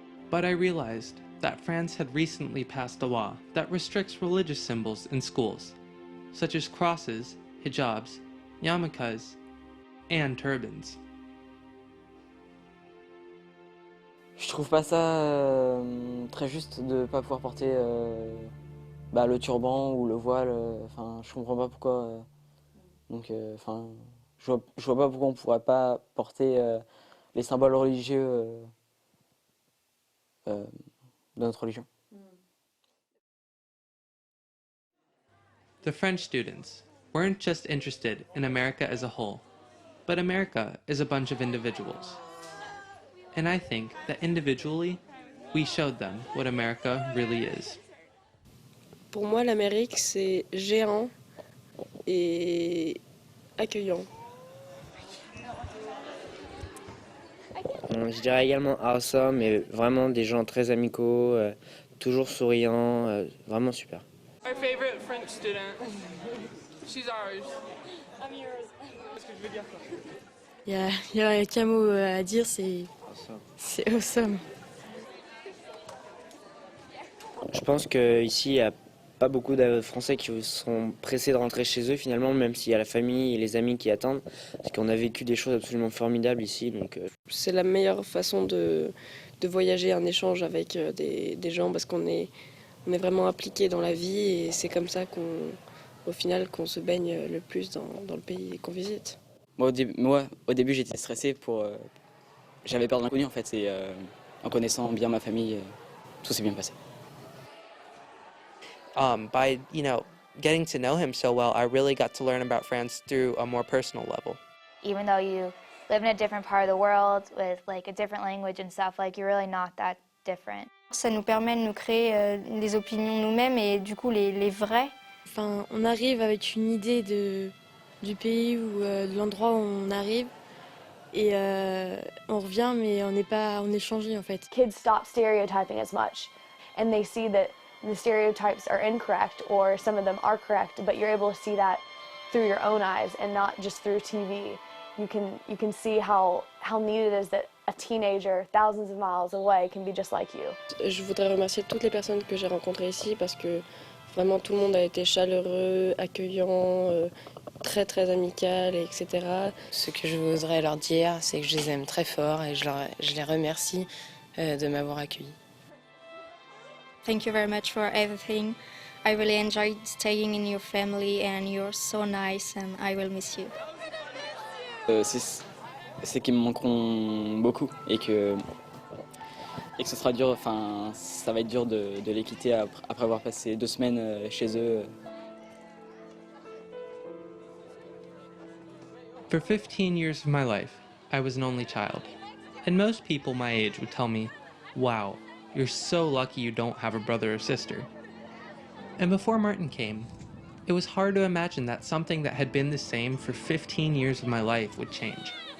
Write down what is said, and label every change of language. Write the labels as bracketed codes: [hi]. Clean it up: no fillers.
[en] But I realized that France had recently passed a law that restricts religious symbols in schools, such as crosses, hijabs, yarmulkes, and turbans. [fr] Je trouve pas ça très juste de pas pouvoir porter le turban ou le voile. Enfin, je comprends pas pourquoi. Donc, enfin, je vois pas pourquoi on pourrait pas porter les symboles religieux de notre religion. [en] The French students weren't just interested in America as a whole, but America is a bunch of individuals. And I think that individually, we showed them what America really is. [fr] Pour moi, l'Amérique, c'est géant et accueillant. Je dirais également awesome, mais vraiment des gens très amicaux, toujours souriants, vraiment super. [en] My favorite French student. She's ours. I'm yours. [fr] Qu'est-ce que je veux dire quoi? Il y a qu'un mot à dire, c'est awesome. Je pense qu'ici, il n'y a pas beaucoup de Français qui sont pressés de rentrer chez eux finalement, même s'il y a la famille et les amis qui attendent, parce qu'on a vécu des choses absolument formidables ici. Donc, C'est la meilleure façon de voyager en échange avec des gens parce qu'on est vraiment impliqué dans la vie et c'est comme ça au final qu'on se baigne le plus dans le pays qu'on visite. Moi, au début, j'étais stressé j'avais peur de l'inconnu en fait. Et en connaissant bien ma famille, tout s'est bien passé. [en] By getting to know him so well, I really got to learn about France through a more personal level. Even though you live in a different part of the world with like a different language and stuff, like you're really not that different. [fr] Ça nous permet de nous créer des opinions nous-mêmes et du coup les vraies. Enfin, on arrive avec une idée du pays ou de l'endroit où on arrive et on revient mais on est changé en fait. [en] Kids stop stereotyping as much and they see that the stereotypes are incorrect or some of them are correct, but you're able to see that through your own eyes and not just through TV. You can see how neat it is that a teenager thousands of miles away can be just like you. [fr] Je voudrais remercier toutes les personnes que j'ai rencontrées ici parce que vraiment tout le monde a été chaleureux, accueillant, très très amical, etc. Ce que je voudrais leur dire, c'est que je les aime très fort et je les remercie de m'avoir accueilli. [en] Thank you very much for everything. I really enjoyed staying in your family and you're so nice and I will miss you. [fr] C'est qu'ils me manqueront beaucoup et que ce sera dur, enfin ça va être dur de les quitter après avoir passé 2 semaines chez eux. [en] For 15 years of my life, I was an only child. And most people my age would tell me, wow, you're so lucky you don't have a brother or sister. And before Martin came, it was hard to imagine that something that had been the same for 15 years of my life would change.